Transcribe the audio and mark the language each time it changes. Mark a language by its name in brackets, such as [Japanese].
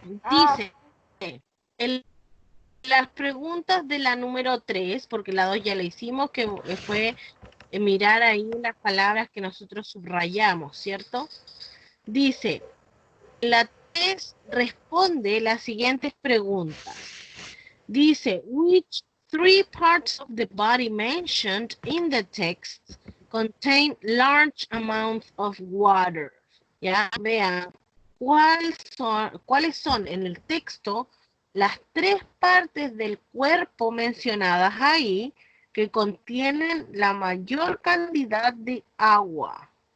[Spanish] Dice, las preguntas de la número 3, porque la 2 ya la hicimos, que fue mirar ahí las palabras que nosotros subrayamos, ¿cierto? Dice, la 3 responde las siguientes preguntas. Dice, [English] which three parts of the body mentioned in the text contain large amounts of water? [Spanish] Ya, vean, ¿cuáles son en el texto las tres partes del cuerpo mencionadas ahí que contienen la mayor cantidad de agua?